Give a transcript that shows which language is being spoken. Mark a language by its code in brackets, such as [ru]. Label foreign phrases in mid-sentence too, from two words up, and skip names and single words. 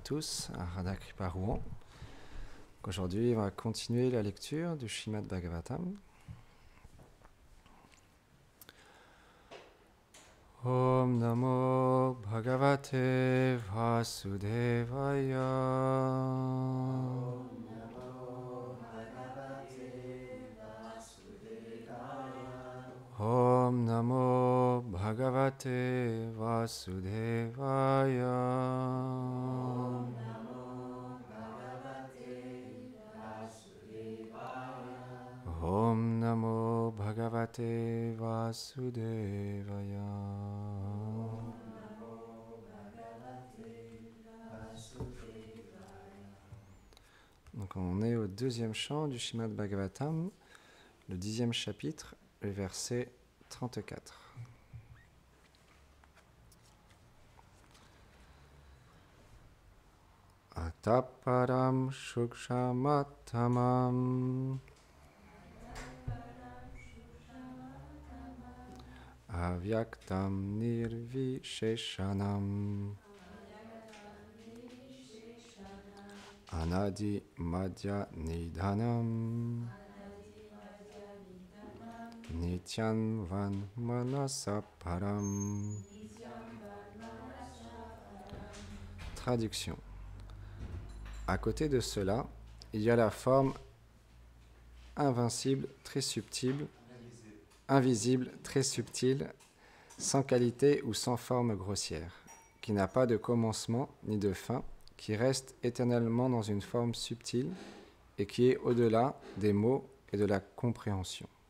[fr] tous à Radha Kripa Rouen. Aujourd'hui, on va continuer la lecture du Srimad Bhagavatam. [sa] Om Namo Bhagavate Vasudevaya. Om Namo Bhagavate Vasudevaya. Om Namo Bhagavate Vasudevaya. [fr] Donc on est au deuxième chant du Srimad Bhagavatam, le 10e chapitre, le verset 34. [sa] Ataparam shukshamatamam avyaktam nirvisheshanam anadi madhya nidhanam nityan van manasaparam. [fr] Traduction. À côté de cela, il y a la forme invincible, très subtile, invisible, très subtile, sans qualité ou sans forme grossière, qui n'a pas de commencement ni de fin, qui reste éternellement dans une forme subtile et qui est au-delà des mots et de la compréhension.